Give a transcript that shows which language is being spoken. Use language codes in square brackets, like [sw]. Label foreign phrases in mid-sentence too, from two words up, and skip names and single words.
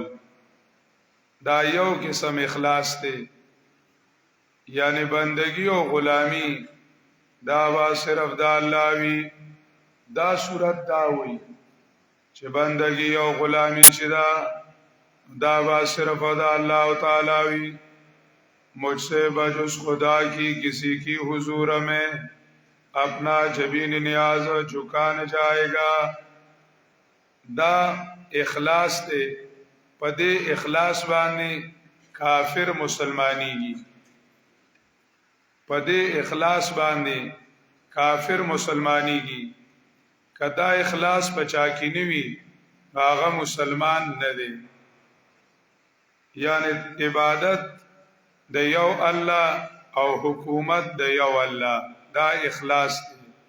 [ps] دا یو قسم اخلاص دی یعنی بندگی او غلامی دا وا صرف د الله وی دا صورت دا وی چې بندگی او غلامی چې دا وا صرف د الله تعالی وی [ur] مجھ سے بجز خدا کی کسی کی حضور میں اپنا جبین نیاز جھکا نہ جائے گا [ps] دا اخلاص تے پدے اخلاص باندې کافر مسلمانیږي پدے اخلاص باندې کافر مسلمانیږي کدا اخلاص پچا کی نیوی هغه مسلمان نه دی یعنی عبادت د یو الله او حکومت د یو الله دا اخلاص دی